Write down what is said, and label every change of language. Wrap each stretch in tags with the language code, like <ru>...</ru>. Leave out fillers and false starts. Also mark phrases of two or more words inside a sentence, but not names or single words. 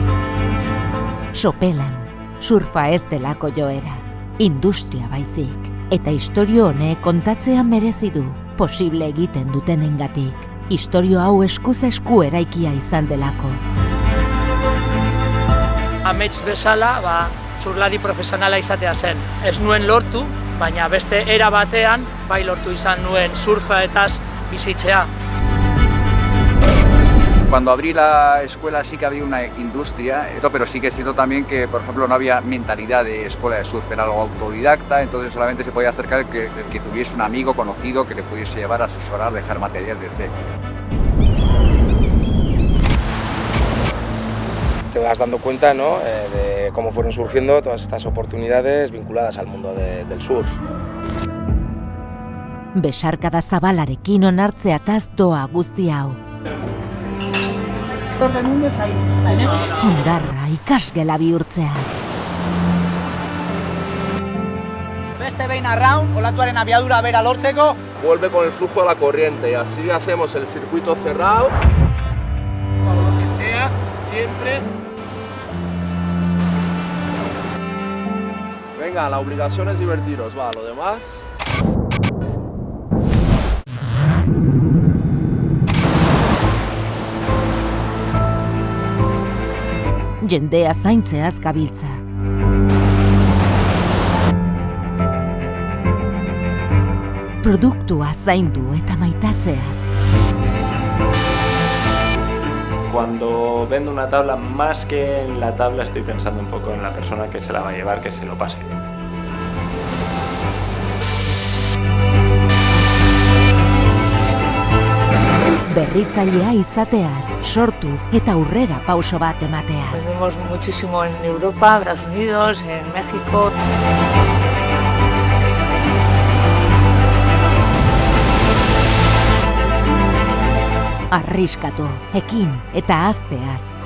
<eu>Sopelan, surfa ez delako joera, industria baizik, eta istorio honek kontatzean merezi du, posible egiten dutenengatik. Istorio hau eskuz esku eraikia izan delako. Amets bezala, surlari profesionala izatea zen. Ez nuen lortu, baina beste era batean, bai lortu izan nuen surfaetaz bizitzea.</eu> <es>Cuando abrí la escuela sí que había una industria, pero sí que es cierto también que, por ejemplo, no había mentalidad de escuela de surf, era algo autodidacta, entonces solamente se podía acercar el que tuviese un amigo conocido que le pudiese llevar a asesorar, dejar material, etc. Te vas dando cuenta, ¿no?, de cómo fueron surgiendo todas estas oportunidades vinculadas al mundo del surf.</es> <eu>Besarkada zabalarekin onartzeataz doa guzti hau. Hondarra ikasgela bihurtzeaz. Beste behin arraun, olatuaren abiadura bera lortzeko.</eu> <es>Vuelve con el flujo de la corriente y así hacemos el circuito cerrado. Por lo que sea, siempre. Venga, la obligación es divertiros, va, lo demás.</es> <eu>Jendea zaintzeaz gabiltza. Produktua zaindu eta maitatzeaz.</eu> <es>Cuando vendo una tabla, más que en la tabla, estoy pensando un poco en la persona que se la va a llevar, que se lo pase bien.</es> <eu>Berritzailea izateaz, sortu eta aurrera pauso bat emateaz.</eu> <es>Vendemos muchísimo en Europa, Estados Unidos, en México.</es> <eu>Arriskatu, ekin eta hazteaz.</eu>